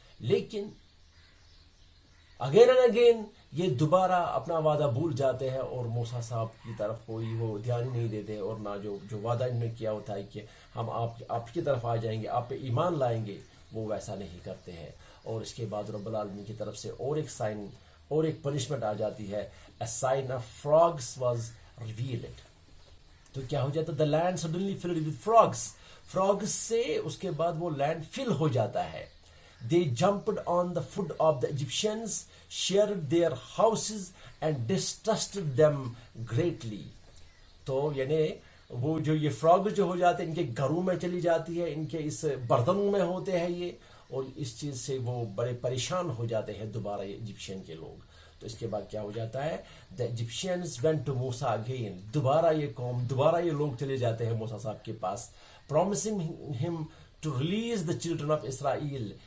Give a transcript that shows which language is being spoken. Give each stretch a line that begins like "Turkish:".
Urdu: لیکن again and again یہ دوبارہ اپنا وعدہ بھول جاتے ہیں اور موسیٰ صاحب کی طرف کوئی وہ دھیان ہی نہیں دیتے، اور نہ جو وعدہ انہوں نے کیا ہوتا ہے کہ ہم آپ کی طرف آ جائیں گے، آپ پہ ایمان لائیں گے، وہ ویسا نہیں کرتے ہیں. اور اس کے بعد رب العالمین کی طرف سے اور ایک سائن اور ایک پنشمنٹ آ جاتی ہے.
English: A sign of frogs was revealed.
Urdu: تو کیا ہو جاتا ہے؟
English: The land suddenly filled with frogs.
Urdu: frogs سے اس کے بعد وہ لینڈ فل ہو جاتا ہے.
English: They jumped on the foot of the Egyptians, shared their houses and distrusted them greatly.
Urdu: تو یعنی وہ جو یہ فراگ جو ہو جاتے ہیں ان کے گھروں میں چلی جاتی ہے, ان کے اس برتنوں میں ہوتے ہیں یہ, اور اس چیز سے وہ بڑے پریشان ہو جاتے ہیں دوبارہ یہ ایجپشین کے لوگ. تو اس کے بعد کیا ہو جاتا ہے,
English: the Egyptians went to Musa again.
Urdu: دوبارہ یہ قوم, دوبارہ یہ لوگ چلے جاتے ہیں موسیٰ صاحب کے پاس,
English: promising him to release the children of Israel.